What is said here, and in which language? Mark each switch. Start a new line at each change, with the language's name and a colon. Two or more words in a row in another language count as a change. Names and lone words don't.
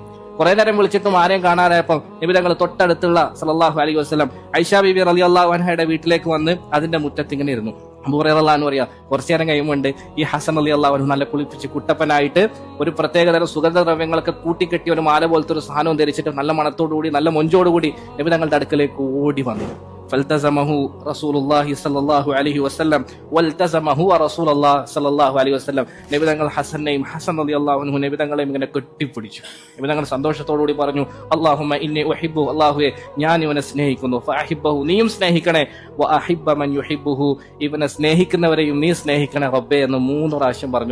Malayalam: കുറെ നേരം വിളിച്ചിട്ടും ആരെയും കാണാനായപ്പോൾ നബി തങ്ങൾ തൊട്ടടുത്തുള്ള
Arabic: صلى الله عليه وسلم
Malayalam: ഐഷ ബീബി
Arabic: رضي الله عنها
Malayalam: വീട്ടിലേക്ക് വന്ന് അതിന്റെ മുറ്റത്ത് ഇങ്ങനെ ഇരുന്നു. അബൂ ഹുറൈറ
Arabic: رضي الله عنه
Malayalam: പറയാ, കുറച്ചു നേരം കഴിയുമ്പോൾ ഈ ഹസൻ
Arabic: رضي الله عنه
Malayalam: നല്ല കുളിപ്പിച്ച് കുട്ടപ്പനായിട്ട് ഒരു പ്രത്യേകതരം സുഗന്ധദ്രവ്യങ്ങളൊക്കെ കൂട്ടിക്കെട്ടി ഒരു മാല പോലത്തെ ഒരു സാധനവും ധരിച്ചിട്ട് നല്ല മണത്തോടുകൂടി നല്ല മൊഞ്ചോടുകൂടി നബി തങ്ങളുടെ അടുക്കലേക്ക് ഓടി വന്നു.
Arabic: فالتزمه رسول الله صلى الله عليه وسلم والتزمه رسول الله صلى الله عليه وسلم.
Malayalam: നബി തങ്ങൾ ഹസനെയും ഹസൻ
Arabic: رضي الله عنه
Malayalam: നബി തങ്ങളെയും ഇങ്ങനെ കെട്ടിപ്പിടിച്ചു. നബി തങ്ങൾ സന്തോഷത്തോടുകൂടി പറഞ്ഞു,
Arabic: اللهم إني أحب,
Malayalam: അല്ലാഹുവേ ഞാൻ ഇവനെ സ്നേഹിക്കുന്നു, ഫഅഹിബ്ബഹു നീയും സ്നേഹിക്കണേ,
Arabic: وأحب من يحبه
Malayalam: ഇവനെ സ്നേഹിക്കുന്നവരെയും നീ സ്നേഹിക്കണേ റബ്ബേ എന്ന് 3 പ്രാവശ്യം പറഞ്ഞു.